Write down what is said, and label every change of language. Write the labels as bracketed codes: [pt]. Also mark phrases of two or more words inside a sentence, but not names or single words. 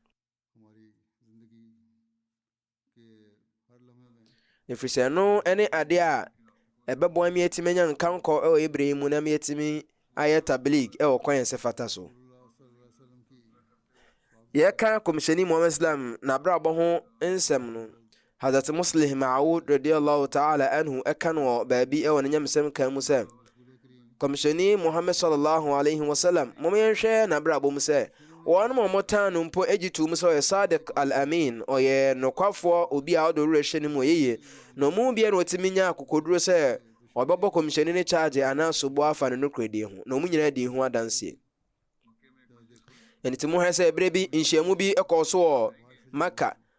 [ak] efisɛ no ɛne ade a ɛbɛboa me atimi nya nkankɔ ɛwɔ Ibrahim mu na me atimi ayɛ tabligh ɛwɔ kwan sɛ fata so yɛka Komishani Muhammad Islam na abrabɔ ho nsɛm no Hazrat Muslim Ma'ud [ar] رضي الله تعالى عنه [ak] ɛka no baabi ɛwɔ ne nyamsɛm kan mu sɛ Komishani Muhammad [ar] صلى الله عليه وسلم [ak] momyɛhwɛ na abrabɔ mu sɛ wɔn mo motan no mpo agitu mu sɛ Sadiq al-Amin ɔyɛ nokwafoɔ obi a ɔdo rehwɛ ne mu yeye no mu bia no otimi nya akokoduro sɛ ɔbɛbɔ Komishani ne charge ana sobo afa ne nokredi ho no mu nyina di ho adanse enti mo hwɛ sɛ ebere bi nhyiamu bi ɛkɔ so wɔ Maka